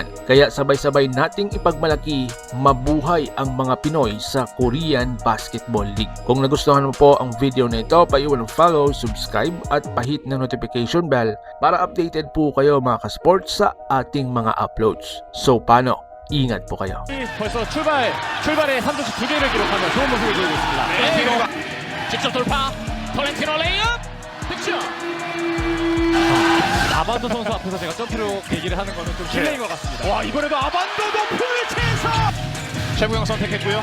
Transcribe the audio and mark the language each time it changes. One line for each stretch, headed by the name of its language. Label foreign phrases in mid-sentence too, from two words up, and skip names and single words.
Filipino: Kaya sabay-sabay nating ipagmalaki, mabuhay ang mga Pinoy sa Korean Basketball League. Kung nagustuhan mo po ang video na ito, paiwan ng follow, subscribe at pahit ng
English: notification bell
Filipino: para updated po kayo mga ka-sports sa ating mga uploads. So paano? 인gat po kayo.
Korean: 벌써 출발에 3점씩 2개를 기록하며 좋은 모습을 보이고 있습니다. 톨렌티노가 직접 돌파. 톨렌티노 레이업 득점. 아반도 선수 앞에서 제가 점프로 얘기를 하는 거는 좀 실례인 것 같습니다. 와, 이번에도 아반도도 풀체에서 최구영 선택했고요.